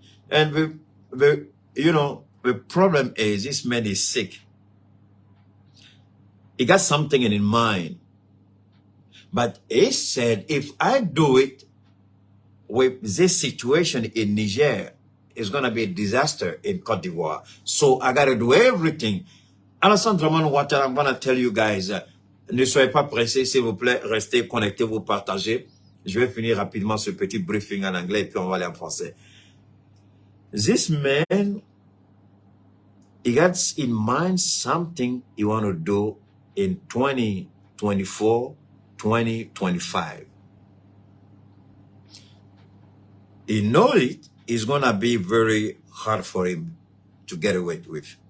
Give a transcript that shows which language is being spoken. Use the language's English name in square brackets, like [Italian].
[English] And the problem is this man is sick. He got something in his mind. But he said, if I do it with this situation in Niger, it's going to be a disaster in Côte d'Ivoire. So I got to do everything. [French] Alassane Dramane Ouattara, [English] I'm going to tell you guys, [French] ne soyez pas pressés, s'il vous plaît, restez connectés, vous partagez. Je vais finir rapidement ce petit briefing en anglais et puis on va aller en français. [English] This man, he got in mind something he want to do in 2024, 2025. He knows it is going to be very hard for him to get away with.